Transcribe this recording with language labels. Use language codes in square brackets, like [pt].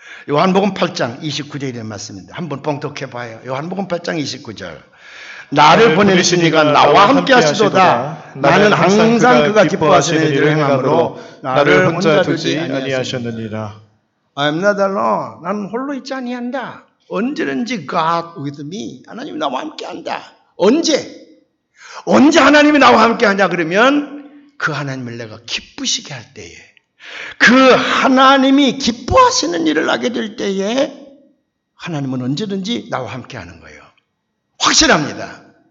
[ko] 요한복음 8장 29절의 말씀입니다. 한번 봉독해봐요. 요한복음 8장 29절. 나를 보내시니가 나와 함께 하시도다. 나는 항상 그가 기뻐하시는 일을 행함으로 나를 혼자 두지 아니하셨느니라. [en] I'm not alone. [ko] 나는 홀로 있지 아니한다. 언제든지 [en] God with me. [ko] 하나님이 나와 함께 한다. 언제 하나님이 나와 함께 하냐 그러면 그 하나님을 내가 기쁘시게 할 때에 그 하나님이 기뻐하시는 일을 하게 될 때에 하나님은 언제든지 나와 함께 하는 거예요. 확실합니다.